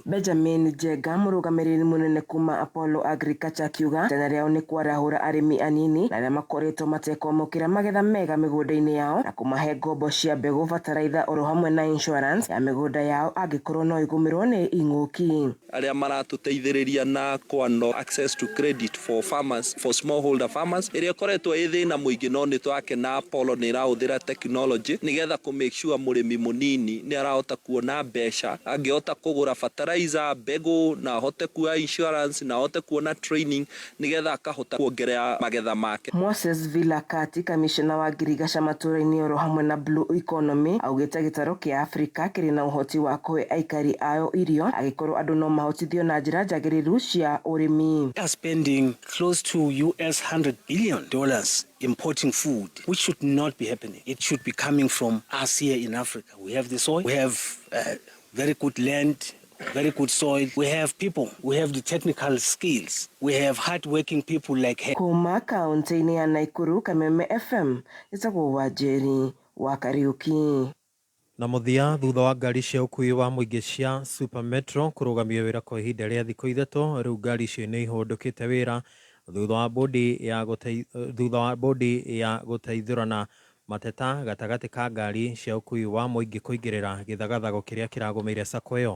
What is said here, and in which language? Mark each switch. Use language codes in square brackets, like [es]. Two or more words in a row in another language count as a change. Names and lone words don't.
[ki] Benjamin Jega mũrũgamĩrĩri mũnene kuma Apollo Agriculture kiuga tena rĩao nĩ kwarahũra arĩmi anini na arĩa makoretwo matekwamũkĩra magetha mega mĩgũnda-inĩ yao na kũmahe ngombo cia mbegũ bataraitha oro hamwe na insurance ya mĩgũnda yao angĩkorwo no igũmĩrwo nĩ ing'ũki. Arĩa maratũteithĩrĩria na kwano [en] access to credit for farmers for smallholder farmers [ki] ĩrĩa koretwo ĩthĩna mũingĩ no nĩ twakena Apollo nĩ ĩrahũthĩra technology nĩgetha kũ [en] make sure [ki] mũrĩmi mũnini nĩ arahota kuona mbeca angĩhota kũgũra fertilizer mbegũ na ahote kuoya insurance na ahote kuona training nĩgetha akahota kuongerera magetha make. Moses Vilakati kamishna wa ngirigasha matũũra-inĩ oro hamwe na Blue Economy augĩte gĩtarũ kĩa Afrika kĩrĩ na ũhoti wa kũhe aikari ayo irio agĩkorwo andũ no mahotithio na njĩra njagĩrĩru cia ũrĩmi. [en] Spending close to $100 billion importing food, which should not be happening. It should be coming from us here in Africa. We have the soil, we have very good land, very good soil. We have people, we have the technical skills. We have hard-working people like her. [ki] Kuma kaunti-inĩ ya Naikuru, Kameme FM, ĩtagwo Wanjeri wa Kariuki. Na mũthia thutha wa ngari cia ũkui wa mũingĩ cia Super Metro kũrũgamio wĩra kwa ihinda rĩa thikũ 3 rĩu ngari icio nĩ ihũndũkĩte wĩra thutha wa bodi ya gũteithũrana mateta gatagatĩ ka ngari cia ũkui wa mũingĩ kũingĩrĩra gĩthagathago kĩrĩa kĩragũmĩire sako ĩyo.